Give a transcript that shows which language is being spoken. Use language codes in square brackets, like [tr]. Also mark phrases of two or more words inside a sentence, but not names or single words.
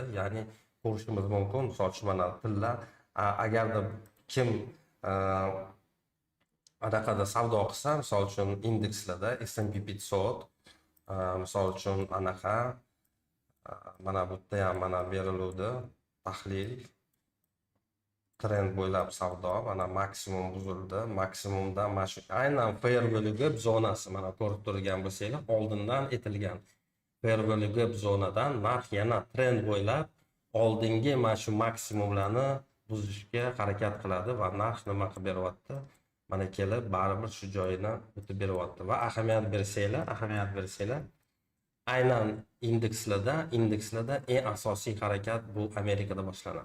[uz] Ya'ni ko'rishimiz mumkin. Misol uchun mana tilla Agarda kim anaqada savdo qilsa, misol uchun indekslarda S&P 500, misol uchun anaqa mana bu yerda ham mana beriluvdi tahlil trend bo'ylab savdo, mana maksimum buzildi, maksimumda mana shu aynan [en] fair value gap [uz] zonasi, mana ko'rib turgan bo'lsanglar, oldindan aytilgan [en] fair value gap [uz] zonadan narx yana trend bo'ylab oldingi mana shu maksimumlarni buzishga harakat qiladi va narx nima qilib beryapti? Mana kelib baribir shu joyini o'tib beryapti va ahamiyat bersanglar, aynan indekslarda eng asosiy harakat bu Amerikada boshlanadi.